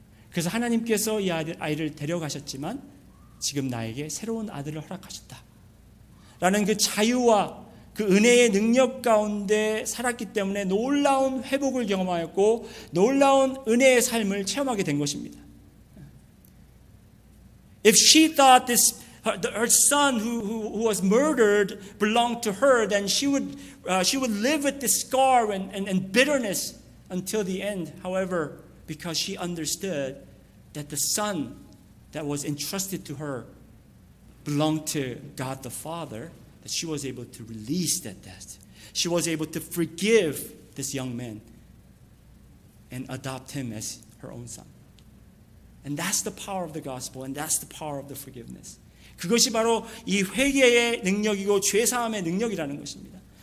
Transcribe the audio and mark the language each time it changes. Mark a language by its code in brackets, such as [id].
[ko] 그래서 하나님께서 이 아이를 데려가셨지만 지금 나에게 새로운 아들을 허락하셨다 라는 그 자유와 그 은혜의 능력 가운데 살았기 때문에 놀라운 회복을 경험하였고 놀라운 은혜의 삶을 체험하게 된 것입니다. [en] If she thought her son who was murdered belonged to her, then she would live with this scar and bitterness until the end. However, because she understood that the son that was entrusted to her belonged to God the Father, that she was able to release that debt. She was able to forgive this young man and adopt him as her own son. And that's the power of the gospel, and that's the power of the forgiveness. [ko] 그것이 바로 이 회개의 능력이고 죄사함의 능력이라는 것입니다.